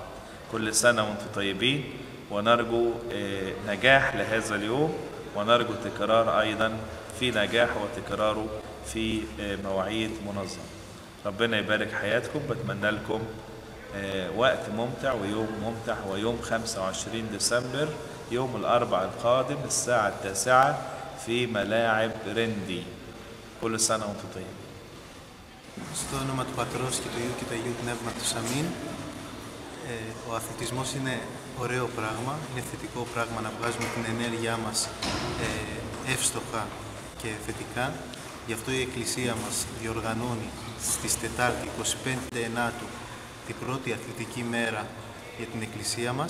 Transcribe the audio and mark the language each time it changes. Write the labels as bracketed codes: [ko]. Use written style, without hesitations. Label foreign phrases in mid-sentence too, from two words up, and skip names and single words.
[ar] كل سنة وانتم طيبين، ونرجو نجاح لهذا اليوم، ونرجو تكرار أيضا في نجاح وتكراره في مواعيد منظمة. ربنا يبارك حياتكم. بتمنى لكم وقت ممتع ويوم ممتع، ويوم 25 ديسمبر يوم الأربعاء القادم الساعة 9 في ملاعب رندي. كل سنة وانتم طيبين. [el] Στο όνομα του Πατρός και του Υιού και του Αγίου Πνεύματος, αμήν. Ο αθλητισμός είναι ωραίο πράγμα, είναι θετικό πράγμα να βγάζουμε την ενέργειά μας εύστοχα και θετικά. Γι' αυτό η Εκκλησία μας διοργανώνει στις Τετάρτη 25 Ενάτου την πρώτη αθλητική μέρα για την Εκκλησία μας.